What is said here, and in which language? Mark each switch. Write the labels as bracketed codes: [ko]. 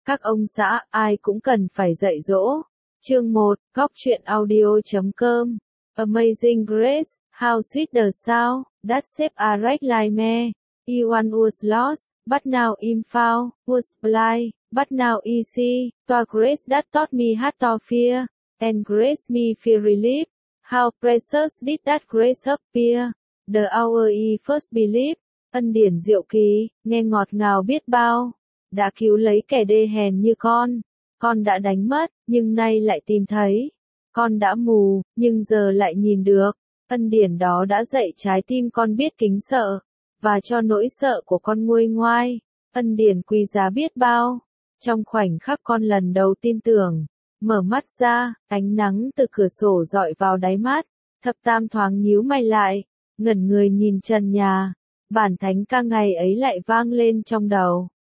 [vi] Các ông xã, ai cũng cần phải dạy dỗ. Chương 1, góc chuyện audio.com. [en] Amazing Grace, how sweet the sound, that saved a wretch like me. I once was lost, but now I'm found, was blind, but now I see. The grace that taught me how to fear, and grace me feel relief. How precious did that grace appear, the hour I first believed. [vi] Ân điển diệu kỳ, nghe ngọt ngào biết bao. Đã cứu lấy kẻ đê hèn như con đã đánh mất, nhưng nay lại tìm thấy, con đã mù, nhưng giờ lại nhìn được, ân điển đó đã dạy trái tim con biết kính sợ, và cho nỗi sợ của con nguôi ngoai, ân điển quý giá biết bao, trong khoảnh khắc con lần đầu tin tưởng, mở mắt ra, ánh nắng từ cửa sổ rọi vào đáy mắt, thập tam thoáng nhíu mày lại, ngẩn người nhìn trần nhà, bản thánh ca ngày ấy lại vang lên trong đầu.